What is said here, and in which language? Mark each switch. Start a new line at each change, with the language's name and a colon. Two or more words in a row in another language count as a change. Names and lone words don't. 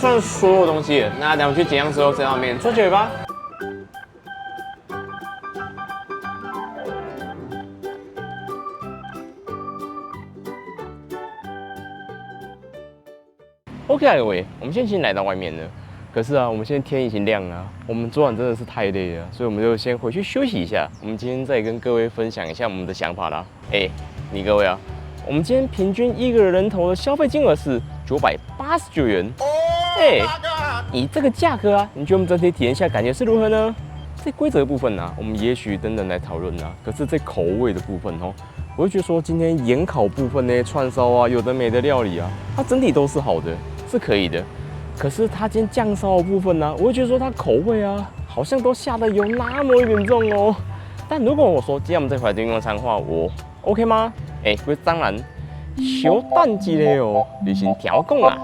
Chinese: 完所有東西了，那等我去結賬之後在上面做結尾吧。OK 啊，各位，我們现在已經來到外面了。可是啊，我們現在天已經亮了，我們昨晚真的是太累了，所以我們就先回去休息一下。我們今天再跟各位分享一下我們的想法啦。你各位啊，我們今天平均一個人頭的消費金額是989元。以這個價格啊，你覺得我們整體體驗下感覺是如何呢？在規則部分啊，我們也許等等來討論啊。可是，在口味的部分哦，我會覺得說今天鹽烤部分那些串燒啊，有的沒的料理啊，它整體都是好的，是可以的。可是它今天醬燒的部分呢、啊，我會覺得說它口味啊，好像都下得有那麼一點重哦。但如果我說今天我們這回來用餐的話，我 OK 嗎？當然，小蛋雞嘞哦，你先調控啦。